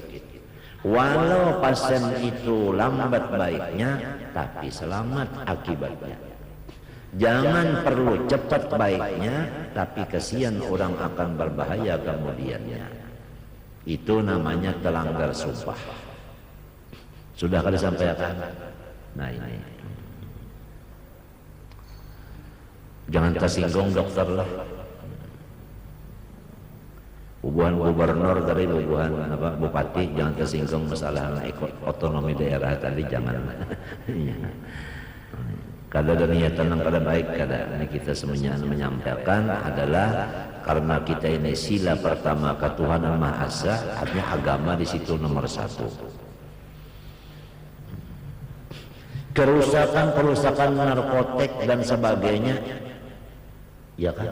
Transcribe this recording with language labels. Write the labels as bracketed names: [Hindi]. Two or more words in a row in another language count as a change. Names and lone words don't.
[Indonesian] Walau pasien itu lambat baiknya, tapi selamat akibatnya. Jangan perlu cepat baiknya, tapi kesian orang akan berbahaya kemudiannya. Itu namanya terlanggar sumpah. Sudah kali sampaikan? Nah ini. Jangan tersinggung dokter lah. [Banjar] Bubuhan gubernur tadi, bubuhan bupati, jangan tersinggung masalah otonomi daerah tadi, jangan. Kada ada niatan yang kada baik, kada. [Indonesian] Ini kita semuanya menyampaikan adalah karena kita ini sila pertama ketuhanan Maha Esa, artinya agama di situ nomor satu. Kerusakan narkotik dan sebagainya, ya kan?